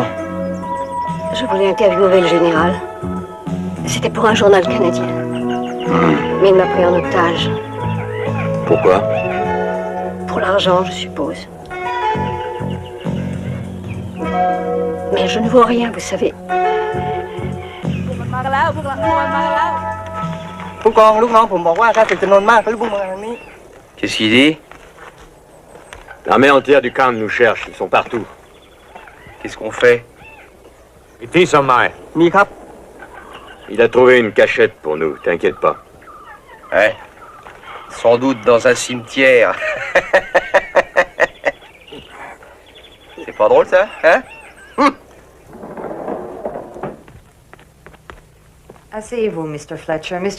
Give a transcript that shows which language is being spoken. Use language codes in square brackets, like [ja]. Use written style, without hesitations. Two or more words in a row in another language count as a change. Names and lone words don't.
[fr] Je voulais interviewer le général. C'était pour un journal canadien. Mais il m'a pris en otage. Pourquoi? Pour l'argent, je suppose. Mais je ne vois rien, vous savez. [th] มากันแล้วพวกเรามากันแล้วผู้กองลูกน้องผมบอกว่าถ้าศึกจำนวนมากก็รีบพุ่งมาทางนี้ [fr] Qu'est-ce qu'il dit? L'armée entière du camp nous cherche, ils sont partout. Qu'est-ce qu'on fait? It is on my. [th] มีครับ [fr] Il a trouvé une cachette pour nous, t'inquiète pas. Ouais. Sans doute dans un cimetière. C'est pas drôle, ça, hein? Asseyez-vous, Mr. Fletcher. Mr.